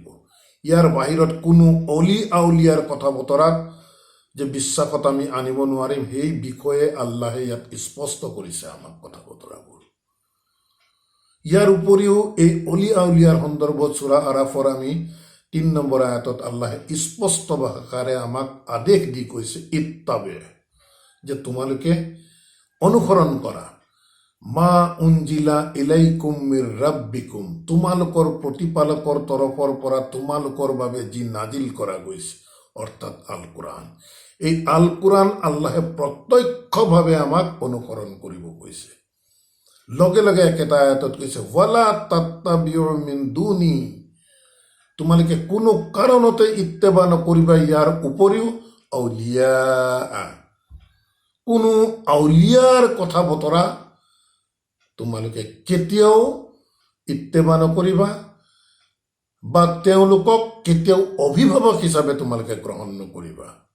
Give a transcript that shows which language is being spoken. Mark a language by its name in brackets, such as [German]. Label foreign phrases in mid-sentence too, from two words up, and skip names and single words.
[Assamese] ইয়াৰ বাহিৰত কোনো অলি আউলিয়াৰ কথা বতৰাত যে বিশ্বাসত আমি আনিব নোৱাৰিম, সেই বিষয়ে আল্লাহে ইয়াত স্পষ্ট কৰিছে আমাক কথা বতৰাবোৰ। ইয়াৰ উপৰিও এই অলি আউলিয়াৰ সন্দৰ্ভত সূৰা আৰাফৰ আমি ৩ নম্বৰ আয়াতত আল্লাহে স্পষ্ট ভাষাৰে আমাক আদেশ দি কৈছে, ইত্তাবে, যে তোমালোকে অনুসৰণ কৰা, [Arabic] ما أنزل إليكم من ربكم, [Assamese] তোমালোকৰ প্ৰতিপালকৰ তৰফৰ পৰা তোমালোকৰ বাবে যি নাজিল কৰা গৈছে, অৰ্থাৎ আল কোৰআন। এই আল কোৰআন আল্লাহে প্ৰত্যক্ষভাৱে আমাক অনুসৰণ কৰিব কৈছে। লগে লগে একেটা আয়াতত কৈছে, [Arabic] ولا تتبعوا من دون, [Assamese] তোমালোকে কোনো কাৰণতে ইত্তেবা নকৰিবা ইয়াৰ উপৰিও আউলিয়া, কোনো আউলিয়াৰ কথা বতৰা তোমালোকে কেতিয়াও ইত্তেবা নকৰিবা, বা তেওঁলোকক কেতিয়াও অভিভাৱক হিচাপে তোমালোকে গ্ৰহণ নকৰিবা।